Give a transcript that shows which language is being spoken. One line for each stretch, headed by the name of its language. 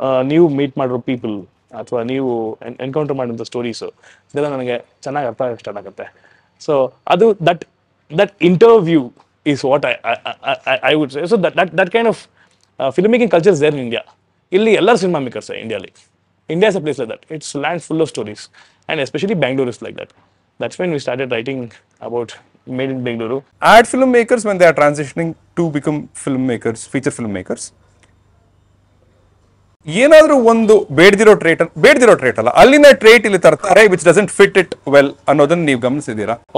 Kannada: ನೀವು ಮೀಟ್ ಮಾಡಿರೋ ಪೀಪಲ್ ಅಥವಾ ನೀವು ಎನ್ಕೌಂಟರ್ ಮಾಡಿದಂಥ ಸ್ಟೋರೀಸು ಇದೆಲ್ಲ ನನಗೆ ಚೆನ್ನಾಗಿ ಅರ್ಥ ಆಗಕ್ಕೆ ಸ್ಟಾರ್ಟ್ ಆಗುತ್ತೆ.
English: So that interview is what I would say. So that kind of filmmaking culture is there in India.
Kannada: Illi ellar
English: cinema makers are India. India is a place like that. It's a land full of stories, and especially Bangalore is like that. That's when we started writing about Made in Bengaluru. Ad filmmakers, when they are transitioning to become filmmakers, feature filmmakers,
Kannada: ಏನಾದರೂ ಒಂದು ಬೇಡದಿರೋ trait ಅಲ್ಲ, ಅಲ್ಲಿನ trait ಇಲ್ಲಿ ತರ್ತಾರೆ
English: which doesn't fit it well
Kannada: ಅನ್ನೋದನ್ನ ನೀವು ಗಮನಿಸಿದ್ದೀರಾ?